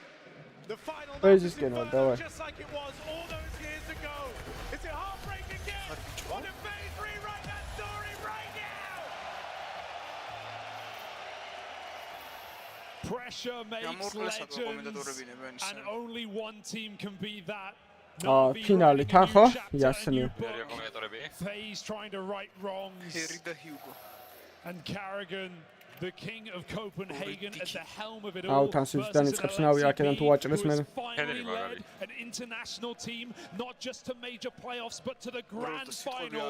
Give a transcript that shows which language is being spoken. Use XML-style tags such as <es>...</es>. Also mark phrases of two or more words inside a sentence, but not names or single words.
<en>The final match is Inferno, just like it was all those years ago. Is it heartbreak again? Or did FaZe rewrite that story right now? Pressure makes legends, and only one team can be that.</en> <ka>ფინალი თან ხო? იასნი.</ka> <en>FaZe trying to right wrongs. And Carrigan, the king of Copenhagen, at the helm of it all. Versus Alexi B, who has finally led an international team, not just to major playoffs, but to the grand final.</en>